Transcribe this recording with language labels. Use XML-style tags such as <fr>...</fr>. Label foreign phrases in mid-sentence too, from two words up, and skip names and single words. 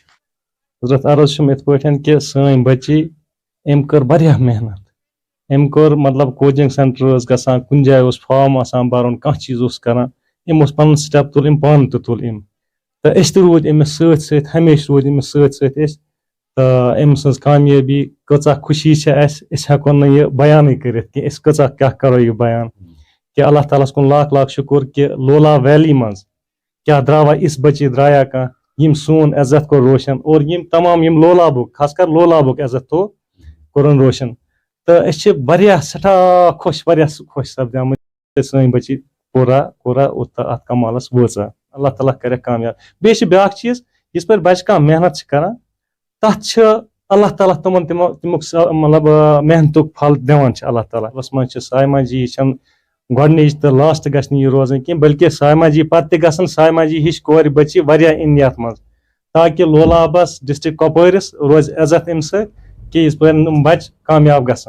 <ks>حضرت عرض چھُم یِتھ پٲٹھۍ کہ سٲنۍ بچی أمۍ کٔر واریاہ محنت أمۍ کوٚر مطلب</ks> <en>coaching centre</en> <ks>ٲس گژھان کُنہِ جایہِ اوس فارم آسان بَرُن کانٛہہ چیٖز اوس کران أمۍ اوس پنُن سٹیپ تُل أمۍ پانہٕ تہِ تُل أمۍ تہٕ أسۍ تہِ روٗدۍ أمِس سۭتۍ سۭتۍ ہمیشہِ روٗدۍ أمِس سۭتۍ سۭتۍ أسۍ تہٕ أمۍ سٕنٛز کامیٲبی کۭژاہ خوشی چھِ اَسہِ أسۍ ہٮ۪کو نہٕ یہِ بیانٕے کٔرِتھ کہِ أسۍ کۭژاہ کیٛاہ کَرو یہِ بیان کہِ اللہ تعالیٰ ہَس کُن لاکھ لاکھ شُکُر کہِ لولا ویلی منٛز کیٛاہ درٛاوا یِژھ بٔچی درٛایا کانٛہہ یِم سون عزت کوٚر روشن اور یِم تمام یِم لولابُک خاص کر لولابُک عزت تھوٚو کوٚرُن روشن تہٕ أسۍ چھِ واریاہ سٮ۪ٹھاہ خۄش واریاہ خۄش سپدیمٕتۍ سٲنۍ بچی کوٗرا اتھ کمالس وٲژا اللہ تعالیٰ کرٮ۪کھ کامیاب بیٚیہِ چھِ بیٛاکھ چیٖز یِژ پٲرۍ بچہِ کانٛہہ محنت چھِ کران تتھ چھِ اللہ تعالیٰ تِمن تمیُک مطلب محنتُک پھل دِوان چھِ اللہ تعالیٰ یس منٛز چھِ سایما جی چھنہٕ گۄڈنِچ تہٕ لاسٹ گژھِ نہٕ یہِ روزٕنۍ کینٛہہ بلکہِ سایما جی پتہٕ تہِ گژھن سایما جی ہِش کورِ بچی واریاہ اِن یتھ منٛز تاکہِ لولابس ڈسٹرک کۄپوٲرِس روزِ عزت امہِ سۭتۍ کہ یِژ پٲرۍ یِم بچہِ کامیاب گژھن</ks>